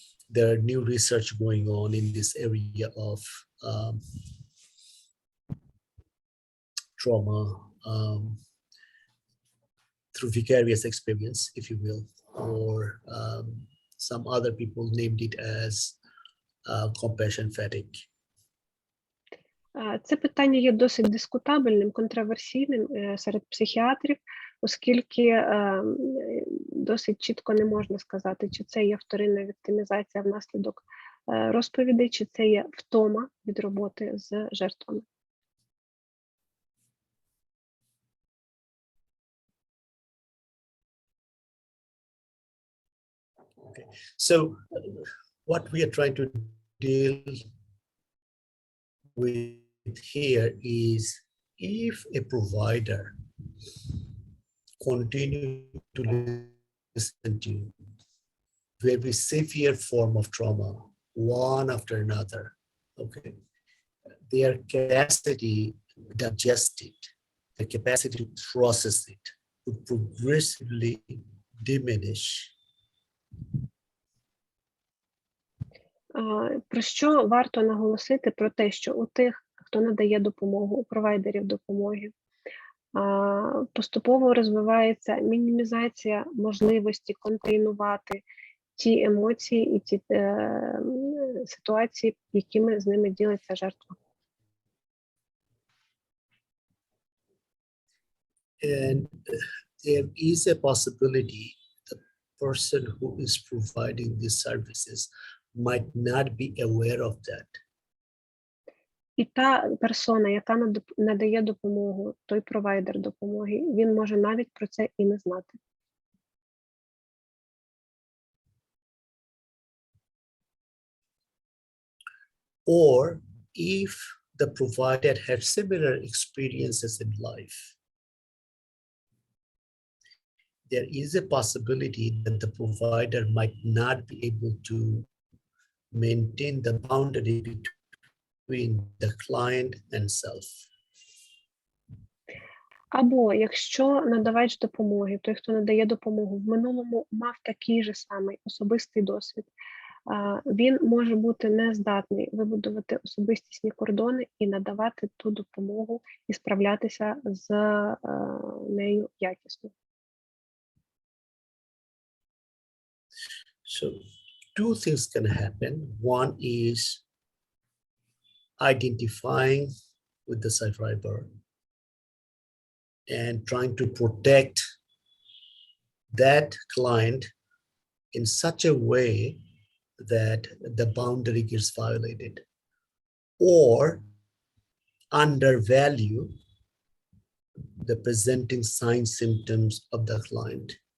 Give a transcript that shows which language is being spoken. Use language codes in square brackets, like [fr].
[en] there are new research going on in this area of trauma through vicarious experience, if you will, or some other people named it as compassion fatigue. [uk] Це питання є досить дискутабельним, контроверсійним серед психіатрів, оскільки досить чітко не можна сказати, чи це є вторинна віктимізація внаслідок розповідей, чи це є втома від роботи з жертвами. [en] Okay. So what we are trying to deal with here is if a provider continue to listen to very severe form of trauma, one after another, okay, their capacity to digest it, their capacity to process it, would progressively diminish. [uk] Про що варто наголосити? Про те, що у тих, хто надає допомогу, у провайдерів допомоги, поступово розвивається мінімізація можливості контейнувати ті емоції і ті ситуації, якими з ними ділиться жертва. [en] And there is a possibility the person who is providing these services might not be aware of that. [uk] І та персона, яка надає допомогу, той провайдер допомоги, він може навіть про це і не знати. [en] Or if the provider had similar experiences in life, there is a possibility that the provider might not be able to maintain the boundary between the client and self. [uk] Або якщо надавач допомоги, той, хто надає допомогу, в минулому мав такий же самий особистий досвід, він може бути нездатний вибудувати особистісні кордони і надавати ту допомогу і справлятися з нею якісно. [en] So two things can happen. One is identifying with the survivor and trying to protect that client in such a way that the boundary gets violated, or undervalue the presenting signs, symptoms of the client.